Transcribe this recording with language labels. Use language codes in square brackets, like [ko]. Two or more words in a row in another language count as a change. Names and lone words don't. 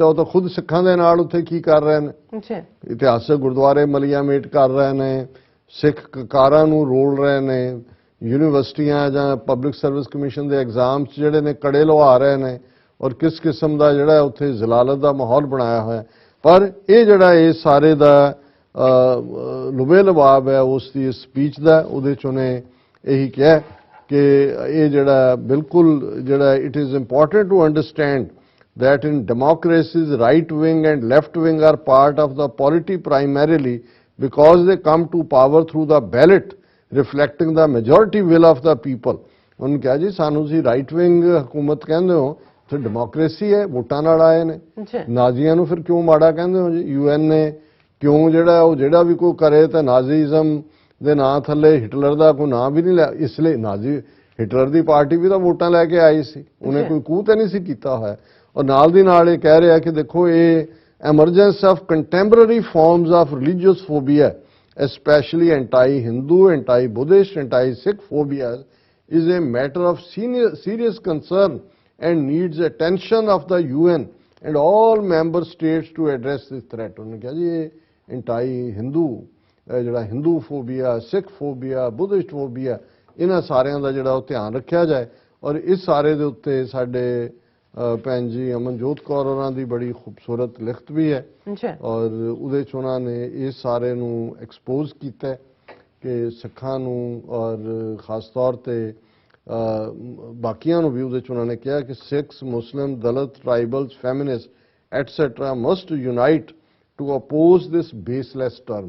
[pa] ਉਹ ਤਾਂ ਖੁਦ ਸਿੱਖਾਂ ਦੇ ਨਾਲ ਉੱਥੇ ਕੀ ਕਰ ਰਹੇ ਨੇ, ਇਤਿਹਾਸਕ ਗੁਰਦੁਆਰੇ ਮਲੀਆਮੇਟ ਕਰ ਰਹੇ ਨੇ, ਸਿੱਖ ਕਾਰਾਂ ਨੂੰ ਰੋਲ ਰਹੇ ਨੇ, ਯੂਨੀਵਰਸਿਟੀਆਂ ਜਾਂ ਪਬਲਿਕ ਸਰਵਿਸ ਕਮਿਸ਼ਨ ਦੇ ਐਗਜ਼ਾਮਸ ਜਿਹੜੇ ਨੇ ਕੜੇ ਲਵਾ ਰਹੇ ਨੇ, ਔਰ ਕਿਸ ਕਿਸਮ ਦਾ ਜਿਹੜਾ ਉੱਥੇ ਜ਼ਲਾਲਤ ਦਾ ਮਾਹੌਲ ਬਣਾਇਆ ਹੋਇਆ। ਪਰ ਇਹ ਜਿਹੜਾ ਇਹ ਸਾਰੇ ਦਾ ਲੁਬੇ ਲਬਾਬ ਹੈ ਉਸ ਦੀ ਸਪੀਚ ਦਾ, ਉਹਦੇ 'ਚ ਉਹਨੇ ਇਹੀ ਕਿਹਾ ਕਿ ਇਹ ਜਿਹੜਾ ਬਿਲਕੁਲ ਜਿਹੜਾ [en] it is important to understand that in democracies right wing and left wing are part of the polity primarily because they come to power through the ballot reflecting the majority will of the people। [pa] ਉਹਨੂੰ ਕਿਹਾ ਜੀ ਸਾਨੂੰ ਜੀ [en] right wing [pa] ਹਕੂਮਤ ਕਹਿੰਦੇ ਹੋ, ਫਿਰ ਡੈਮੋਕ੍ਰੇਸੀ ਹੈ, ਵੋਟਾਂ ਨਾਲ ਆਏ ਨੇ। ਨਾਜ਼ੀਆਂ ਨੂੰ ਫਿਰ ਕਿਉਂ ਮਾੜਾ ਕਹਿੰਦੇ ਹੋ ਜੀ? UN ਨੇ ਕਿਉਂ ਜਿਹੜਾ ਉਹ ਜਿਹੜਾ ਵੀ ਕੋਈ ਕਰੇ ਤਾਂ ਨਾਜ਼ੀਜ਼ਮ ਦੇ ਨਾਂ ਥੱਲੇ ਹਿਟਲਰ ਦਾ ਕੋਈ ਨਾਂ ਵੀ ਨਹੀਂ ਲਿਆ, ਇਸ ਲਈ ਨਾਜ਼ੀ ਹਿਟਲਰ ਦੀ ਪਾਰਟੀ ਵੀ ਤਾਂ ਵੋਟਾਂ ਲੈ ਕੇ ਆਈ ਸੀ, ਉਹਨੇ ਕੋਈ ਕੂਹ ਤੇ ਨਹੀਂ ਸੀ ਕੀਤਾ ਹੋਇਆ। ਔਰ ਨਾਲ ਦੀ ਨਾਲ ਇਹ ਕਹਿ ਰਿਹਾ ਕਿ ਦੇਖੋ ਇਹ [en] emergence of contemporary forms of religious phobia especially anti-Hindu, anti-Buddhist, anti-Sikh phobias is a matter of serious concern and needs attention of the UN and all member states to address this threat। [pa] ਉਹਨੇ ਕਿਹਾ ਜੀ ਇਹ anti-Hindu ਜਿਹੜਾ [en] Hindu phobia, Sikh phobia, Buddhist phobia, [pa] ਇਹਨਾਂ ਸਾਰਿਆਂ ਦਾ ਜਿਹੜਾ ਉਹ ਧਿਆਨ ਰੱਖਿਆ ਜਾਏ। ਔਰ ਇਸ ਸਾਰੇ ਦੇ ਉੱਤੇ ਸਾਡੇ ਭੈਣ ਜੀ ਅਮਨਜੋਤ ਕੌਰ ਉਹਨਾਂ ਦੀ ਬੜੀ ਖੂਬਸੂਰਤ ਲਿਖਤ ਵੀ ਹੈ, ਔਰ ਉਹਦੇ 'ਚ ਉਹਨਾਂ ਨੇ ਇਸ ਸਾਰੇ ਨੂੰ ਐਕਸਪੋਜ਼ ਕੀਤਾ ਕਿ ਸਿੱਖਾਂ ਨੂੰ ਔਰ ਖਾਸ ਤੌਰ ਤੇ ਬਾਕੀਆਂ ਨੂੰ ਵੀ ਉਹਦੇ 'ਚ ਉਹਨਾਂ ਨੇ ਕਿਹਾ ਕਿ ਸਿੱਖਸ, ਮੁਸਲਿਮ, ਦਲਿਤ, [en] tribals, feminist etcetera must unite to oppose this baseless term.